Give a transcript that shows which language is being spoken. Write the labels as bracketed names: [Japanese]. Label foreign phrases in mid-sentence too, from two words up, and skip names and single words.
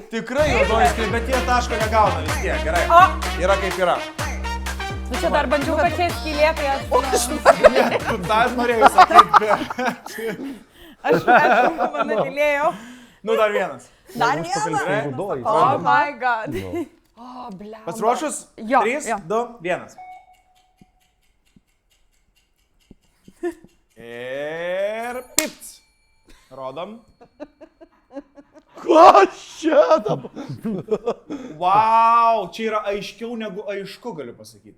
[Lithuanian] Tikrai juodoj skylė, bet jie taško negauna vis tiek. Gerai. Yra kaip yra. Nu čia dar bandžiau, kad čia skylė, tai aš... Tu dar norėjai sakyti. Aš mano tylėjau. Nu, dar vienas. Dar vienas. [English] Oh my god. [Lithuanian] O, blemba. Pasiruošus? Jo. 3, 2, 1. Ir pipt. Rodom. Ko šiandavo? Wow, čia yra aiškiau negu aišku, galiu pasakyti.